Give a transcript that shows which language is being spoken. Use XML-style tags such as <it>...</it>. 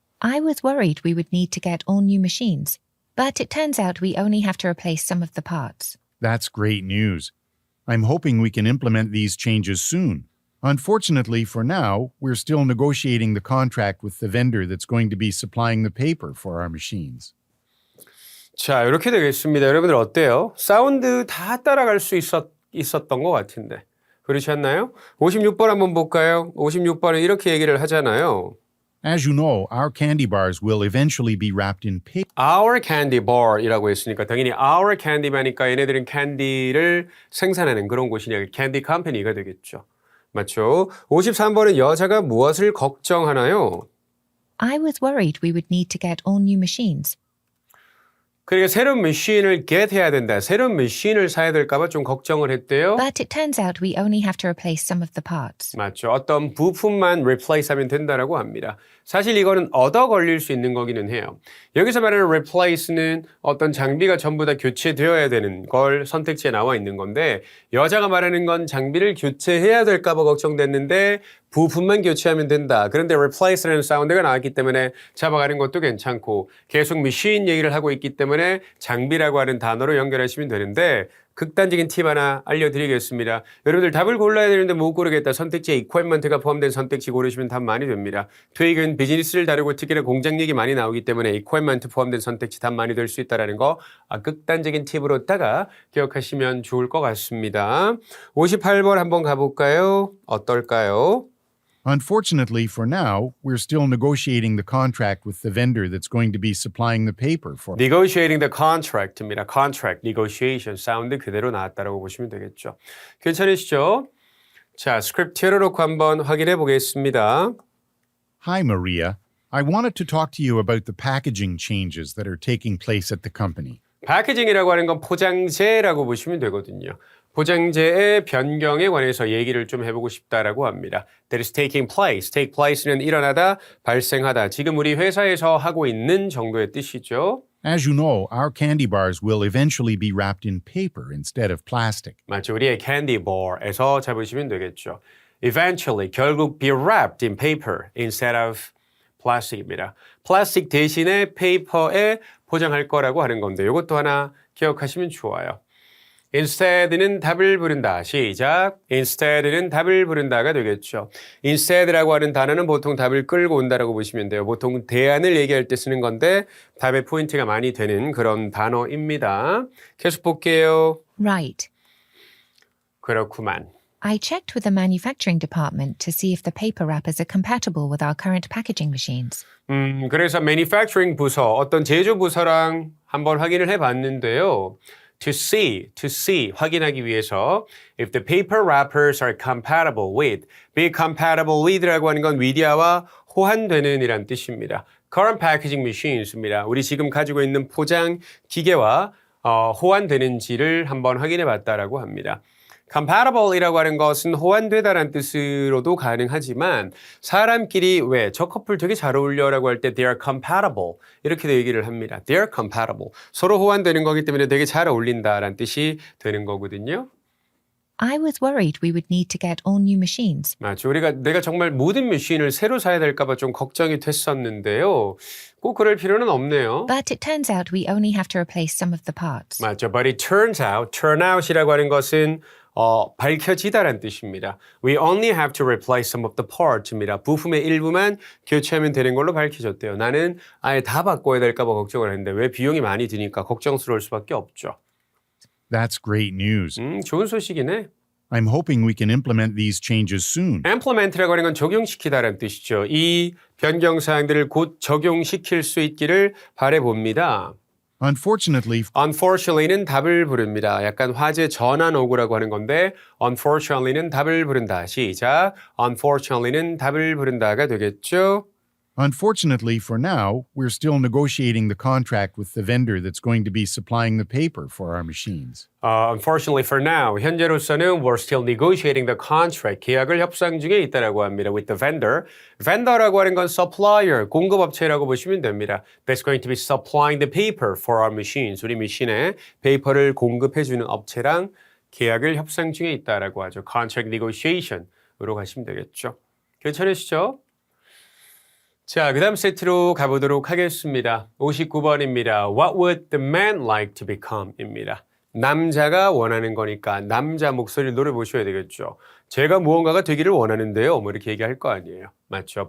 <en>I was worried we would need to get all new machines, but it turns out we only have to replace some of the parts. That's great news. I'm hoping we can implement these changes soon. Unfortunately, for now, we're still negotiating the contract with the vendor that's going to be supplying the paper for our machines.</en> <ko>자, 이렇게 되겠습니다. 여러분들 어때요? 사운드 다 따라갈 수 있었던 것 같은데. 그렇지 않나요? 56번 한번 볼까요? 56번은 이렇게 얘기를 하잖아요.</ko> <en>As you know, our candy bars will eventually be wrapped in paper. Our candy bar</en> <ko>이라고 했으니까 당연히</ko> <en>our candy</en> <ko>만이니까 얘네들은 캔디를 생산하는 그런 곳이니까</ko> <en>candy company</en> <ko>가 되겠죠. 맞죠? 53번은 여자가 무엇을 걱정하나요?</ko> <en>I was worried we would need to get all new machines,</en> <ko>그러니까 새로운 머신을 get 해야 된다. 새로운 머신을 사야 될까 봐 좀 걱정을 했대요.</ko> <en>but it turns out we only have to replace some of the parts.</en> <ko>맞죠. 어떤 부품만 replace 하면 된다라고 합니다. 사실 이거는 얻어 걸릴 수 있는 거기는 해요. 여기서 말하는 replace는 어떤 장비가 전부 다 교체되어야 되는 걸 선택지에 나와 있는 건데 여자가 말하는 건 장비를 교체해야 될까 봐 걱정됐는데 부품만 교체하면 된다. 그런데 replace라는 사운드가 나왔기 때문에 잡아가는 것도 괜찮고 계속 machine 얘기를 하고 있기 때문에 장비라고 하는 단어로 연결하시면 되는데 극단적인 팁 하나 알려드리겠습니다. 여러분들 답을 골라야 되는데 못 고르겠다. 선택지에 equipment가 포함된 선택지 고르시면 답 많이 됩니다. 토익은 비즈니스를 다루고 특히나 공장 얘기 많이 나오기 때문에 equipment 포함된 선택지 답 많이 될 수 있다는 거 극단적인 팁으로다가 기억하시면 좋을 것 같습니다. 58번 한번 가볼까요? 어떨까요?</ko> <en>Unfortunately, for now, we're still negotiating the contract with the vendor that's going to be supplying the paper for. Negotiating the contract입니다.</en> <ko>Contract, negotiation 사운드 그대로 나왔다라고 보시면 되겠죠. 괜찮으시죠? 자, 스크립트 틀어놓고 한번 확인해 보겠습니다.</ko> <en>Hi, Maria. I wanted to talk to you about the packaging changes that are taking place at the company.</en> <ko>패키징이라고 하는 건 포장재라고 보시면 되거든요. 포장재의 변경에 관해서 얘기를 좀 해보고 싶다라고 합니다.</ko> <en>That is taking place. Take place는</en> <ko>일어나다, 발생하다. 지금 우리 회사에서 하고 있는 정도의 뜻이죠.</ko> <en>As you know, our candy bars will eventually be wrapped in paper instead of plastic.</en> <ko>맞죠. 우리의 candy bar에서 잡으시면 되겠죠.</ko> <en>Eventually,</en> <ko>결국</ko> <en>be wrapped in paper instead of plastic입니다.</en> <ko>플라스틱 대신에 페이퍼에 포장할 거라고 하는 건데 이것도 하나 기억하시면 좋아요. Instead는 답을 부른다. 시작. Instead는 답을 부른다가 되겠죠. Instead라고 하는 단어는 보통 답을 끌고 온다라고 보시면 돼요. 보통 대안을 얘기할 때 쓰는 건데 답의 포인트가 많이 되는 그런 단어입니다. 계속 볼게요.</ko> <en>Right.</en> <ko>그렇구만.</ko> <en>I checked with the manufacturing department to see if the paper wrappers are compatible with our current packaging machines.</en> <ko>그래서 manufacturing 부서, 어떤 제조 부서랑 한번 확인을 해봤는데요.</ko> <en>To see,</en> <ko>확인하기 위해서</ko> <en>if the paper wrappers are compatible with, be compatible with라고 하는 건 with와</en> <ko>호환되는 이란 뜻입니다.</ko> <en>Current packaging machines입니다.</en> <ko>우리 지금 가지고 있는 포장 기계와 호환되는지를 한번 확인해 봤다라고 합니다. compatible이라고 하는 것은 호환되다라는 뜻으로도 가능하지만 사람끼리 왜 저 커플 되게 잘 어울려라고 할 때</ko> <en>they are compatible</en> <ko>이렇게도 얘기를 합니다.</ko> <en>They are compatible.</en> <ko>서로 호환되는 거기 때문에 되게 잘 어울린다라는 뜻이 되는 거거든요.</ko> <en>I was worried we would need to get all new machines,</en> <ko>맞죠. 내가 정말 모든 머신을 새로 사야 될까 봐 좀 걱정이 됐었는데요. 꼭 그럴 필요는 없네요.</ko> <en>but it turns out we only have to replace some of the parts.</en> <ko>맞죠.</ko> <en>But it turn out</en> <ko>이라고 하는 것은 밝혀지다라는 뜻입니다.</ko> <en>We only have to replace some of the parts입니다.</en> <ko>부품의 일부만 교체하면 되는 걸로 밝혀졌대요. 나는 아예 다 바꿔야 될까 봐 걱정을 했는데 왜 비용이 많이 드니까 걱정스러울 수밖에 없죠.</ko> <en>That's great news.</en> <ko>좋은 소식이네.</ko> <en>I'm hoping we can implement these changes soon.</en> <ko>implement라고 하는 건 적용시키다라는 뜻이죠. 이 변경사항들을 곧 적용시킬 수 있기를 바라봅니다.</ko> <en>Unfortunately,</en> <ko>Unfortunately는 답을 부릅니다. 약간 화제 전환 오구라고 하는 건데 unfortunately는 답을 부른다. 시작. Unfortunately는 답을 부른다가 되겠죠.</ko> <en>Unfortunately, for now, we're still negotiating the contract with the vendor that's going to be supplying the paper for our machines. Unfortunately for now,</en> <ko>현재로서는</ko> <en>we're still negotiating the contract.</en> <ko>계약을 협상 중에 있다라고 합니다.</ko> <en>With the vendor.</en> <ko>vendor라고 하는 건 supplier, 공급업체라고 보시면 됩니다.</ko> <en>That's going to be supplying the paper for our machines.</en> <ko>우리 머신에 페이퍼를 공급해주는 업체랑 계약을 협상 중에 있다라고 하죠.</ko> <en>Contract negotiation</en> <ko>으로 가시면 되겠죠. 괜찮으시죠? 자, 그 다음 세트로 가보도록 하겠습니다. 59번입니다.</ko> <en>What would the man like to become?</en> <ko>입니다. 남자가 원하는 거니까 남자 목소리를 노려보셔야 되겠죠. 제가 무언가가 되기를 원하는데요. 뭐 이렇게 얘기할 거 아니에요. 맞죠?</ko>